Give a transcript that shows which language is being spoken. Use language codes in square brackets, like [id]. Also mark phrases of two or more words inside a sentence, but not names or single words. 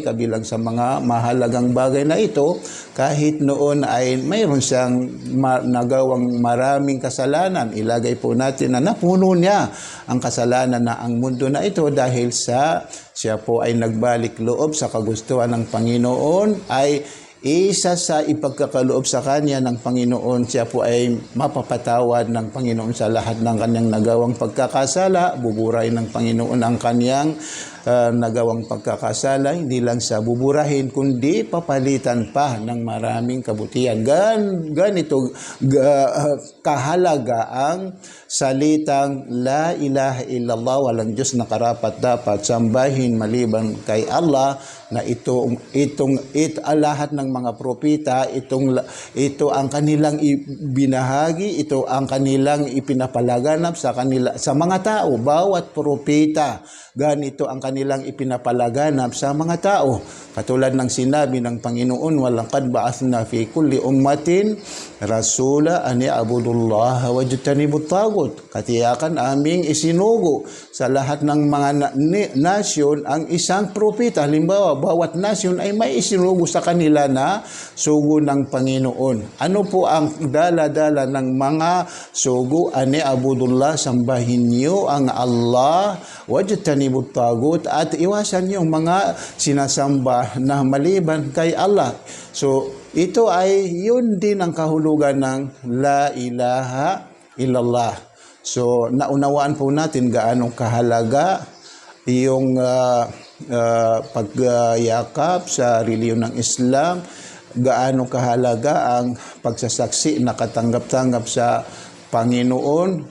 [tl] Kabilang sa mga mahalagang bagay na ito, kahit noon ay mayroon siyang nagawang maraming kasalanan, ilagay po natin na napuno niya ang kasalanan na ang mundo na ito dahil sa siya po ay nagbalik loob sa kagustuhan ng Panginoon, ay isa sa ipagkakaloob sa kanya ng Panginoon, siya po ay mapapatawad ng Panginoon sa lahat ng kanyang nagawang pagkakasala. Buburahin ng Panginoon ang kanyang nagawang pagkakasala, hindi lang sa buburahin, kundi papalitan pa ng maraming kabutihan. Ganito kahalaga ang salitang [ar] لا إله إلا الله, [tl] walang Diyos na karapat-dapat sambahin maliban kay Allah, na lahat ng mga propeta, ito ang kanilang binahagi, ito ang kanilang ipinapalaganap sa mga tao. Bawat propeta, ganito ang kanilang ipinapalaganap sa mga tao. Katulad ng sinabi ng Panginoon, [ar] ولقد بعثنا في كل أمة رسولا أن اعبدوا الله واجتنبوا الطاغوت. [tl] Katiyakan aming isinugo sa lahat ng mga nasyon ang isang propeta. Halimbawa, bawat nasyon ay may isinugo sa kanila na sugo ng Panginoon. Ano po ang dala-dala ng mga sugo? [ar] أن اعبدوا الله, [tl] sambahin niyo ang Allah, [ar] واجتنبوا الطاغوت, [tl] at iwasan yung mga sinasamba na maliban kay Allah. So, ito ay yun din ang kahulugan ng [ar] لا إله إلا الله. [tl] So, naunawaan po natin gaano kahalaga yung pagyakap sa relihiyon ng Islam, gaano kahalaga ang pagsasaksi na katanggap-tanggap sa Panginoon.